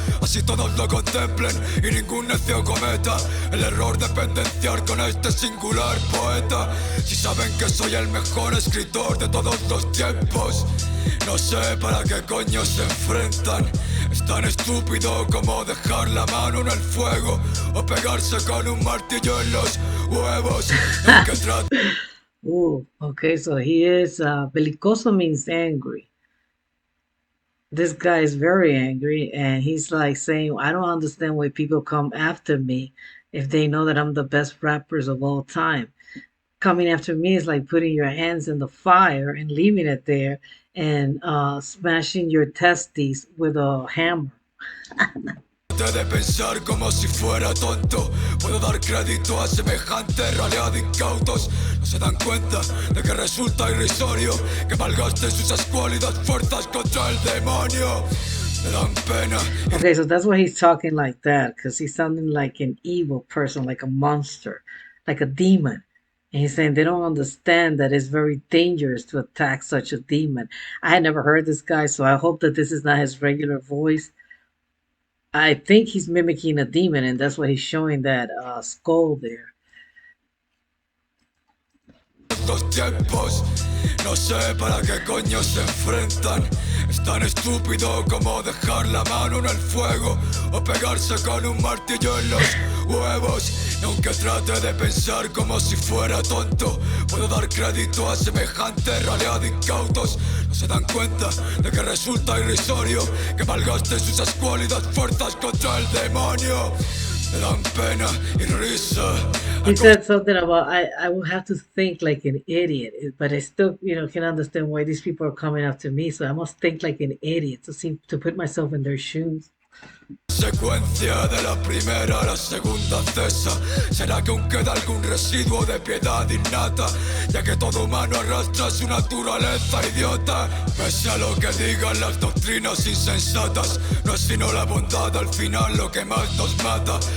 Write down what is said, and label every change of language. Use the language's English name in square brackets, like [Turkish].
[Spanish] Así todos lo contemplen y ningún necio cometa el error de pendenciar con este singular poeta. Si saben que soy el mejor escritor de todos los tiempos, no sé para qué coño se enfrentan. Es tan estúpido como dejar la mano en el fuego o pegarse con un martillo en los huevos. El que trata. [English] Ooh, okay, so he is, Belicoso means angry. This guy is very angry, and he's like saying, I don't understand why people come after me if they know that I'm the best rappers of all time. Coming after me is like putting your hands in the fire and leaving it there, and smashing your testes with a hammer. [Spanish] De pensar como si fuera tonto. Puedo dar crédito a semejante ralea de incautos. No se dan cuenta de que resulta irrisorio que malgasten sus escuálidas fuerzas contra el demonio. Me dan pena. [English] Okay, so that's why he's talking like that, because he's sounding like an evil person, like a monster, like a demon. And he's saying they don't understand that it's very dangerous to attack such a demon. I had never heard this guy, so I hope that this is not his regular voice. I think he's mimicking a demon, and that's why he's showing that skull there. [Spanish] Estos tiempos, no sé para qué coño se enfrentan. Es tan estúpido como dejar la mano en el fuego o pegarse con un martillo en los huevos. Y aunque trate de pensar como si fuera tonto, puedo dar crédito a semejante ralea de incautos. No se dan cuenta de que resulta irrisorio que malgasten sus escuálidas fuerzas contra el demonio. Me dan pena y risa. [English] He said something about I will have to think like an idiot, but I still can understand why these people are coming after me. So I must think like an idiot to put myself in their shoes. [Spanish] Secuencia de la primera a la segunda cesa. ¿Será que aún queda algún residuo de piedad innata? Ya que todo humano arrastra su naturaleza idiota. Pese a lo que digan las doctrinas insensatas, no es sino la bondad al final lo que más nos mata.